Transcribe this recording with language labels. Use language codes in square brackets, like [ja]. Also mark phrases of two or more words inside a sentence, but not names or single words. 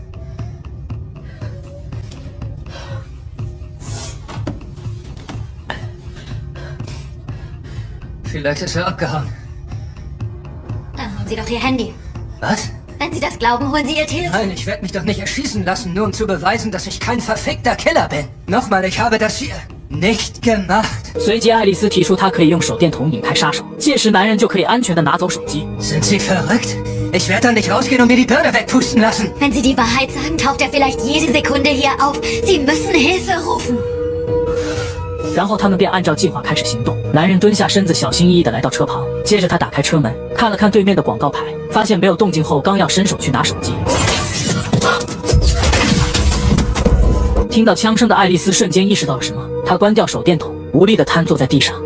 [de] Vielleicht ist er abgehauen. Dann holen Sie doch Ihr Handy. Was? Wenn Sie das glauben, holen Sie Ihr Telefon. Nein, ich werde mich doch nicht erschießen lassen, nur um zu beweisen, dass ich kein verfickter Killer bin. Nochmal, ich habe das hier nicht gemacht. [zh] 随即，爱丽丝提出她可以用手电筒引开杀手，届时男人就可以安全地拿走手机。 [de] Sind Sie verrückt? Ich werde da nicht rausgehen und mir die Birne wegpusten lassen. Wenn Sie die Wahrheit sagen, taucht er vielleicht jede Sekunde hier auf. Sie müssen Hilfe rufen. [zh] 然后他们便按照计划开始行动。男人蹲下身子，小心翼翼地来到车旁，接着他打开车门，看了看对面的广告牌，发现没有动静后，刚要伸手去拿手机。听到枪声的爱丽丝瞬间意识到了什么，她关掉手电筒，无力地瘫坐在地上。